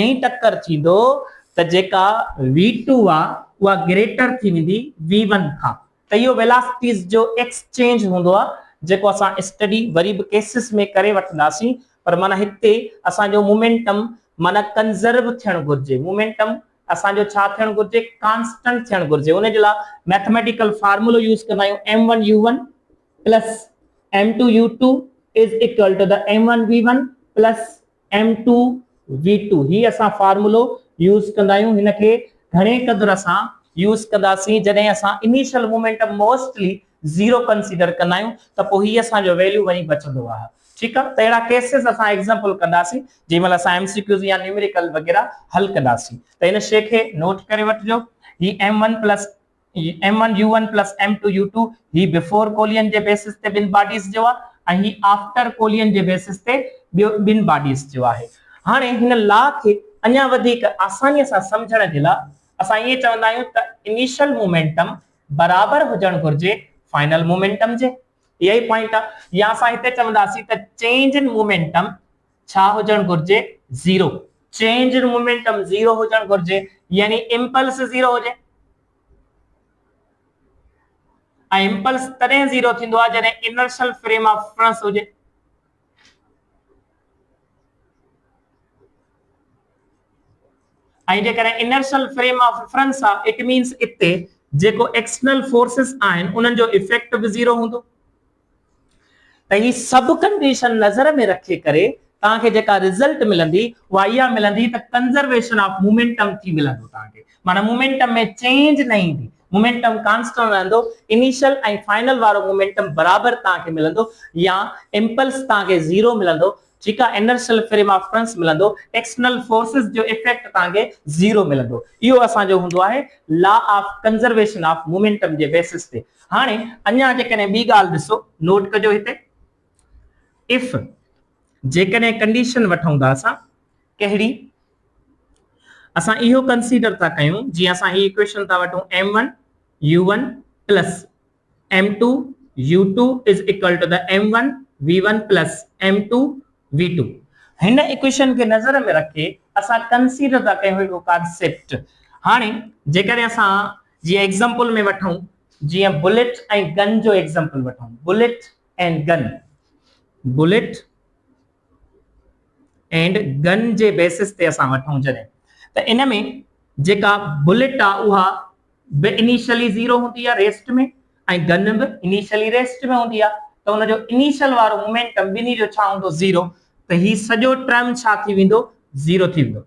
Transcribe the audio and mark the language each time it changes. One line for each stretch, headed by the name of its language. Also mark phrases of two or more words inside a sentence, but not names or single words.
Sindhi: ई टक्कर थींदो त जेका V2 आहे उहा ग्रेटर थी वेंदी V1 खां त इहो वेलोसिटीज़ जो एक्सचेंज हूंदो आहे जेको असां स्टडी वरी बि केसिस में करे वठंदासीं पर माना हिते असांजो मोमेंटम माना कंजर्व थियणु घुर्जे मोमेंटम असांजो छा थियणु घुर्जे कांस्टेंट थियणु घुर्जे उन जे लाइ
English: mathematical formula
Sindhi: यूज़ कंदा आहियूं
English: M1 U1 plus M2 U2 is equal to the M1 V1 plus
Sindhi: M2 V2 ही असां फार्मूलो यूज़ कंदा आहियूं हिन खे घणे क़दुर असां यूज़ कंदासीं जॾहिं असां
English: initial momentum mostly 0 consider
Sindhi: कंदा आहियूं त पोइ ही असांजो वैल्यू वरी बचंदो आहे।
Hindi: ठीक है,
Sindhi: तो अड़ा केसेस असां एग्जांपल कंदासीं जंहिंमहिल असां एमसीक्यूज़ या न्यूमेरिकल वगैरह हल कंदासीं। त इन शइ खे नोट करे वठिजो। ही
English: m1 plus m1 u1 plus m2 u2
Sindhi: ही
English: before collision
Sindhi: जे बेसिस ते बिन बॉडीज जो आहे ऐं ही
English: after collision
Sindhi: जे बेसिस ते बिन बॉडीज जो आहे। हाणे हिन ला खे अञा वधीक आसानीअ सां समझण जे लाइ असां ये चवंदा आहियूं त
English: initial momentum
Sindhi: बराबर हुजण घुर्जे
English: final momentum
Sindhi: जे। यही पॉइंट आहे। या असां हिते चवंदासीं त
English: change in momentum
Sindhi: छा हुजण घुर्जे 0।
English: change in momentum
Sindhi: 0 हुजण घुर्जे यानी इंपल्स 0 हुजे। ऐं इंपल्स तॾहिं 0 थींदो आहे जॾहिं
English: inertial frame of reference
Sindhi: हुजे। ऐं जेकॾहिं
English: inertial frame of reference
Sindhi: आहे
English: it means
Sindhi: इते जेको
English: external forces
Sindhi: आहिनि उन्हनि जो इफेक्ट बि 0 हूंदो। त ही सब कंडीशन नज़र में रखे करे तव्हांखे जेका रिजल्ट मिलंदी उहा इहा मिलंदी त
English: conservation of momentum
Sindhi: थी मिलंदो तव्हांखे। माना मोमेंटम में चेंज न ईंदी, मोमेंटम कांस्टेंट रहंदो। इनिशियल ऐं फाइनल वारो मोमेंटम बराबर तव्हांखे मिलंदो या इंपल्स तव्हांखे 0 मिलंदो।
Hindi: ठीक है,
English: inertial frame of reference
Sindhi: मिलंदो,
English: external forces
Sindhi: जो इफेक्ट तव्हांखे 0 मिलंदो। इहो असांजो हूंदो आहे
English: law of conservation of momentum
Sindhi: जे बेसिस ते। हाणे अञा जेकॾहिं ॿी ॻाल्हि ॾिसो, नोट कजो हिते। इफ जेकॾहिं कंडीशन वठूं था असां कहिड़ी, असां इहो कंसीडर था कयूं जीअं असां ही इक्वेशन था वठूं
English: m1 u1 plus m2 u2 is equal to the m1 v1 plus m2 v2.
Sindhi: हिन इक्वेशन के नज़र में रखे असां कंसीडर था कयूं हिकु कॉन्सेप्ट। हाणे जेकॾहिं असां जीअं एग्जांपल में वठूं, जीअं बुलेट ऐं गन जो एग्जांपल वठूं,
English: bullet and gun, bullet and gun
Sindhi: जे बेसिस ते असां वठूं जॾहिं त इन में जेका बुलेट आहे उहा बि इनिशियली 0 हूंदी आहे रेस्ट में ऐं गन बि इनिशियली रेस्ट में हूंदी आहे। त उन जो इनिशियल वारो मोमेंटम ॿिन्ही जो छा हूंदो 0। त ही सॼो टर्म छा थी वेंदो 0 थी वेंदो।